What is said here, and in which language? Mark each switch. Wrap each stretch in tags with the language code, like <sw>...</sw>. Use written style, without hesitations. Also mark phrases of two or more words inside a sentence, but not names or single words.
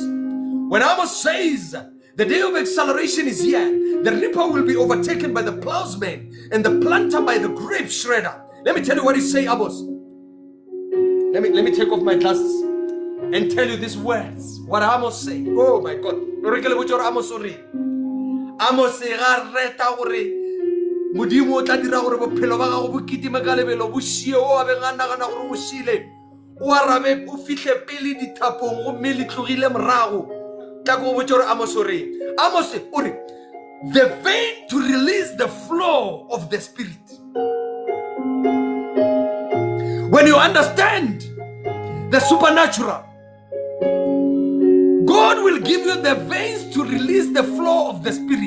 <en>When Amos says the day of acceleration is here, the reaper will be overtaken by the plowsman and the planter by the grape shredder. Let me tell you what he say, Amos. Let me take off my glasses and tell you these words. What Amos say. Oh my God. Amos say</en> <nso>gareta gore modimo o tla dira gore bophelo ba gago bo kitima ka lebelo bo shie o a be gana gore bo shile o arabe o fihle pele dithapong go mme le tlogile morago tla go botsa gore Amos ore</nso> <en>the vein to release the flow of the spirit. When you understand the supernatural, God will give you the veins to release the flow of the spirit.</en>